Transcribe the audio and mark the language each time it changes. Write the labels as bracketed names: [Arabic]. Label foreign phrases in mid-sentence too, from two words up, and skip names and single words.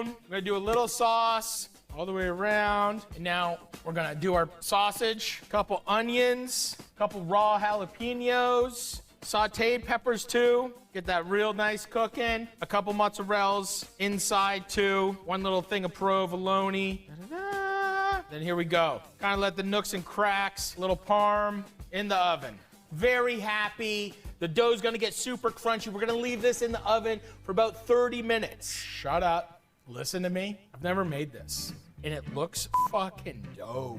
[English] We're gonna do a little sauce, all the way around. And now we're gonna do our sausage, couple onions, couple raw jalapenos, sauteed peppers too. Get that real nice cooking. A couple mozzarellas inside too. 1 little thing of provolone. Da-da-da. Then here we go. Kind of let the nooks and cracks, little parm in the oven. Very happy. The dough's gonna get super crunchy. We're gonna leave this in the oven for about 30 minutes. Shut up. Listen to me. I've never made this. And it looks fucking dope.